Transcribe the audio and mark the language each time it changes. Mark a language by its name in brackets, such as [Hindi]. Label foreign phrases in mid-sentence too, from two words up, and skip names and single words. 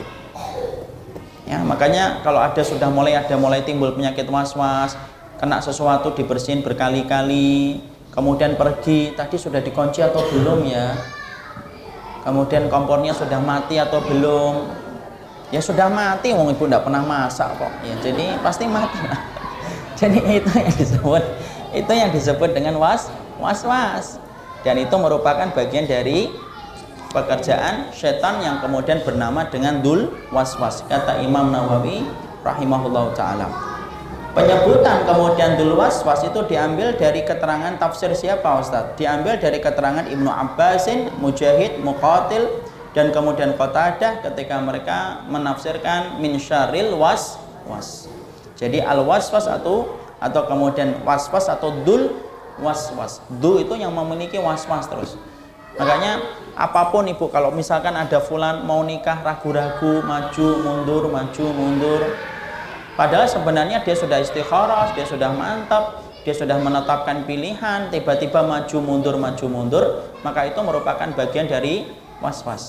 [Indonesian] Ya, makanya kalau sudah mulai timbul penyakit was-was, kena sesuatu dibersihin berkali-kali, kemudian pergi, tadi sudah dikunci atau belum ya, kemudian kompornya sudah mati atau belum, ya sudah mati, wong ibu tidak pernah masak kok ya, jadi pasti mati. Jadi itu yang disebut dengan was-was, dan itu merupakan bagian dari pekerjaan setan yang kemudian bernama dengan [Arabic] ذو الوسواس. [Indonesian] Kata Imam Nawawi [Arabic] رحمه الله تعالى, [Indonesian] penyebutan kemudian [Arabic] ذو الوسواس [Indonesian] itu diambil dari keterangan tafsir siapa Ustaz? Diambil dari keterangan Ibnu Abbasin, Mujahid, Muqatil, dan kemudian Qatadah ketika mereka menafsirkan [Arabic] من شر الوسواس. [Indonesian] Jadi [Arabic] الوسواس [Indonesian] atau kemudian was-was atau [Arabic] ذو الوسواس. [Indonesian] Du itu yang memiliki was-was terus. Makanya apapun ibu, kalau misalkan ada fulan mau nikah ragu-ragu, maju mundur, padahal sebenarnya dia sudah istikharah, dia sudah mantap, dia sudah menetapkan pilihan, tiba-tiba maju mundur, maka itu merupakan bagian dari was-was.